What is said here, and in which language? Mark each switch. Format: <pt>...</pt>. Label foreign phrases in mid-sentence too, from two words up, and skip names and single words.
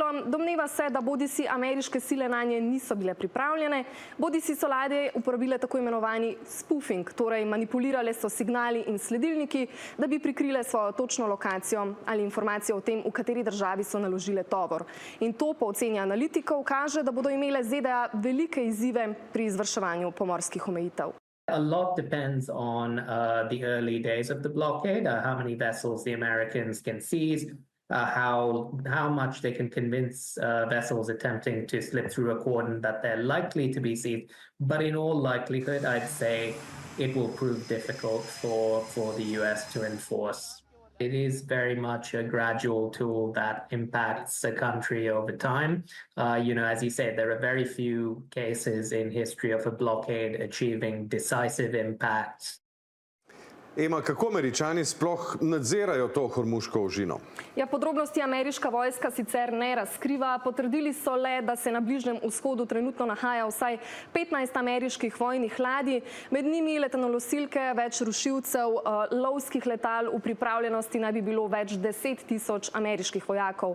<sl>Domneva se, da bodisi ameriške sile nanje niso bile pripravljene, bodisi so ladje uporabile tako imenovani spoofing, torej manipulirale so signali in sledilniki, da bi prikrile svojo točno lokacijo ali informacijo o tem, v kateri državi so naložile tovor. In to po oceni analitikov kaže, da bodo imele ZDA velike izzive pri izvrševanju pomorskih omejitev.</sl> <en>A lot depends on the early days of the blockade, how many vessels the Americans can seize, how much they can convince vessels attempting to slip through a cordon that they're likely to be seized. But in all likelihood, I'd say it will prove difficult for the US to enforce. It is very much a gradual tool that impacts a country over time. As you said, there are very few cases in history of a blockade achieving decisive impacts.</en> <sl>Ema, kako Američani sploh nadzirajo to Hormuško ožino? Ja, podrobnosti ameriška vojska sicer ne razkriva. Potrdili so le, da se na Bližnjem vzhodu trenutno nahaja vsaj 15 ameriških vojnih ladij, med njimi letalonosilke, več rušilcev, lovskih letal, v pripravljenosti naj bi bilo več 10.000 ameriških vojakov.</sl>